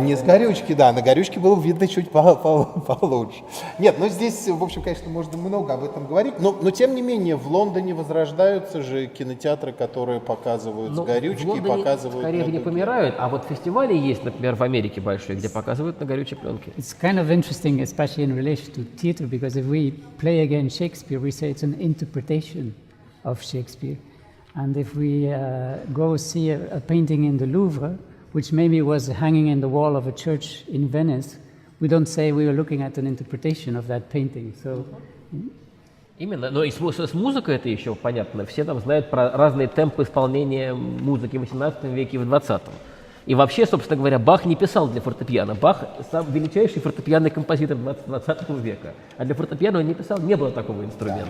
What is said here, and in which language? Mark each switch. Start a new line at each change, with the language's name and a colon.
Russian: Не с горючки, да, на горючке было видно чуть получше. Нет, здесь, в общем, конечно, можно много об этом говорить, но тем не менее в Лондоне возрождаются же кинотеатры, которые показывают с горючки и показывают... Скорее не помирают, а вот фестивали есть, например, в Америке большие, где показывают на горючей пленке.
English: It's kind of interesting, especially in relation to theater, because if we play again Shakespeare, we say it's an interpretation of Shakespeare. And if we go see a painting in the Louvre, which maybe was hanging in the wall of a church in Venice, we don't say we are looking at an interpretation of that painting. So,
Russian: Именно, но и с музыкой это еще понятно. Все там знают про разные темпы исполнения музыки в XVIII веке и в XX. И вообще, собственно говоря, Бах не писал для фортепиано. Бах – сам величайший фортепианный композитор 20 века. А для фортепиано он не писал, не было такого инструмента.